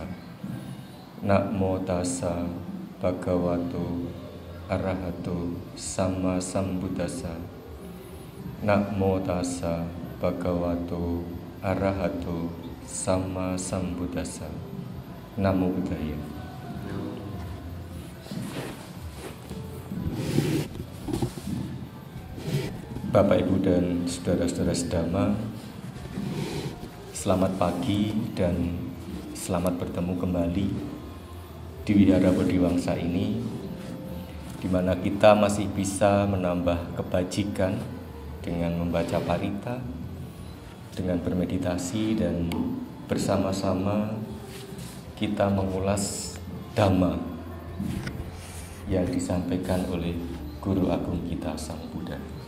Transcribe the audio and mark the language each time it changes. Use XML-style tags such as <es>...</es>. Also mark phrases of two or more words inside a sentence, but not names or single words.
<pi>Namo tassa bhagavato arahato sama sambuddhassa. Namo tassa bhagavato arahato sama sambuddhassa. Namo Buddhaya.</pi> <id>Bapak, Ibu, dan saudara-saudara sedama, selamat pagi dan selamat bertemu kembali di Wihara Bodhiwangsa ini, di mana kita masih bisa menambah kebajikan dengan membaca parita, dengan bermeditasi, dan bersama-sama kita mengulas Dhamma yang disampaikan oleh Guru Agung kita Sang Buddha.</id>